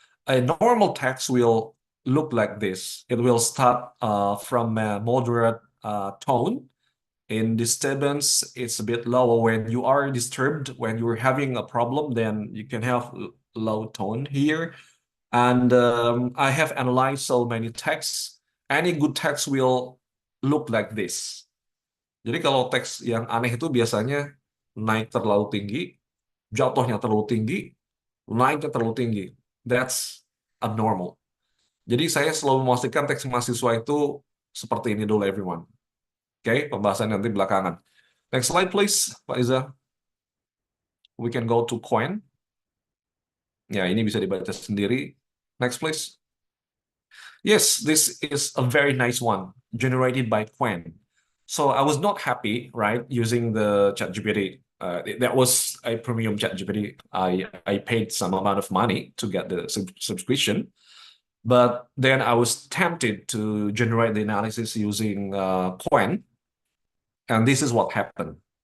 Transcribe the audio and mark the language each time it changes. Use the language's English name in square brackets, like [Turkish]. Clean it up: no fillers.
[English] A normal text will look like this. It will start from a moderate tone. In disturbance, it's a bit lower. When you are disturbed, when you're having a problem, then you can have low tone here. And I have analyzed so many texts. Any good text will look like this. [Indonesian] Jadi kalau teks yang aneh itu biasanya naik terlalu tinggi, jatuhnya terlalu tinggi, naiknya terlalu tinggi. [English] That's abnormal. [Indonesian] Jadi saya selalu memastikan teks mahasiswa itu seperti ini dulu, everyone. Oke, pembahasan nanti belakangan. [English] Next slide, please, [Indonesian] Pak Iza. [English] We can go to coin. [Indonesian] Ya, ini bisa dibaca sendiri. [English] Next, please. Yes, this is a very nice one, generated by Quen. So I was not happy, right, using the ChatGPT. That was a premium ChatGPT. I paid some amount of money to get the subscription, but then I was tempted to generate the analysis using Quen, and this is what happened.